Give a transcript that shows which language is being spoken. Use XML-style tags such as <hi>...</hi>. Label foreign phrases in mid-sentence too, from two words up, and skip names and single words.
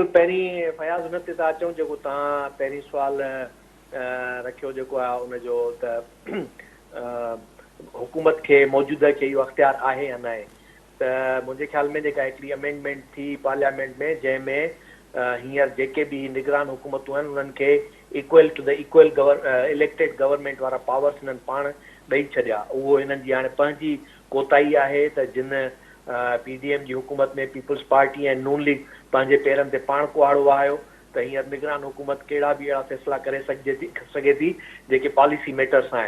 <sd>पहिरीं फयाज़ हुन ते था अचूं जेको तव्हां पहिरीं सुवाल रखियो जेको आहे उनजो त हुकूमत खे मौजूदा खे इहो अख़्तियार आहे या न आहे। त मुंहिंजे ख़्याल में जेका हिकिड़ी अमेंडमेंट थी पार्लियामेंट में जंहिंमें हींअर जेके बि निगरान हुकूमतूं आहिनि उन्हनि खे</sd> <en>equal to the equal elected government</en> <sd>वारा पावर्स हिननि पाण ॾेई छॾिया। उहो हिननि जी हाणे पंहिंजी कोताही आहे त जिन PDM जी हुकूमत में पीपुल्स पार्टी ऐं नून लीग पंहिंजे पेरनि ते पाण कुहाड़ो वहायो त हींअर निगरान हुकूमत कहिड़ा बि अहिड़ा फ़ैसिला करे सघे थी जेके</sd> <en>policy matters</en> <sd>आहिनि।</sd>